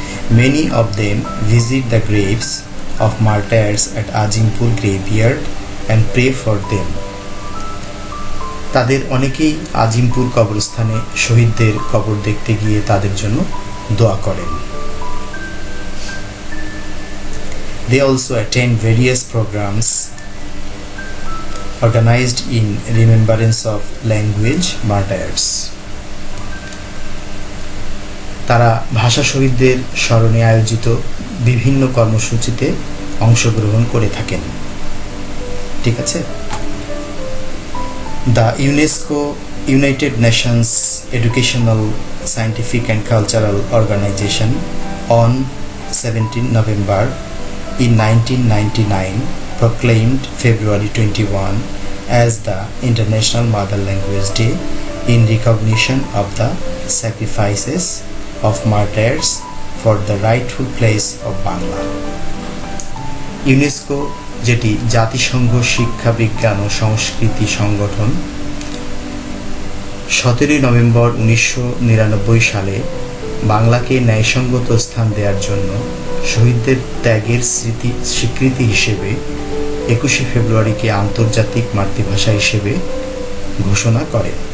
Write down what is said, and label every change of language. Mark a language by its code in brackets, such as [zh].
[en] Many of them visit the graves of martyrs at Azimpur graveyard and pray for them. [bn] তাদের অনেকেই আজিমপুর কবরস্থানে শহীদদের কবর দেখতে গিয়ে তাদের জন্য দোয়া করেন। [en] They also attend various programs organized in remembrance of language martyrs. [bn] তারা ভাষা শহীদদের স্মরণে আয়োজিত বিভিন্ন কর্মসূচিতে অংশগ্রহণ করে থাকেন। ঠিক আছে। [en] The UNESCO United Nations Educational, Scientific and Cultural Organization on 17 November in 1999 proclaimed February 21 as the International Mother Language Day in recognition of the sacrifices of martyrs for the rightful place of Bangla. [bn] UNESCO, যেটি জাতিসংঘ শিক্ষা বিজ্ঞান ও সংস্কৃতি সংগঠন, 17 November 1999 সালে বাংলাকে ন্যায়সঙ্গত স্থান দেওয়ার জন্য শহীদদের ত্যাগের স্বীকৃতি হিসেবে 21শে ফেব্রুয়ারিকে আন্তর্জাতিক মাতৃভাষা হিসেবে ঘোষণা করে।